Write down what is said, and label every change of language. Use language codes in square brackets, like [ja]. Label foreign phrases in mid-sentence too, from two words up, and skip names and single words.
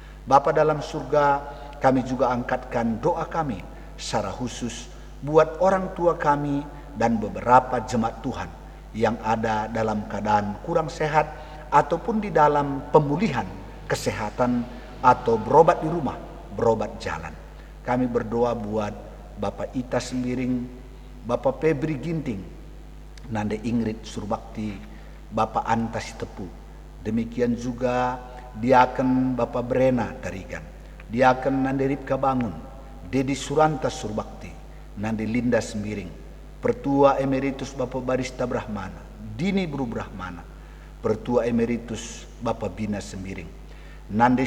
[id] Bapa dalam surga, kami juga angkatkan doa kami secara khusus buat orang tua kami dan beberapa jemaat Tuhan yang ada dalam keadaan kurang sehat ataupun di dalam pemulihan kesehatan atau berobat di rumah, berobat jalan. Kami berdoa buat Bapak Ita Sembiring, Bapak Febri Ginting, Nande Ingrid Surbakti, Bapak Anta Sitepu. Demikian juga Diaken Bapak Brena Tarigan, Diaken Nande Ripka Bangun, Dedi Suranta Surbakti, Nande Linda Sembiring, Pertua Emeritus Bapak Barista Brahmana, Dini Bru Brahmana, Pertua Emeritus Bapak Bina Sembiring, Nande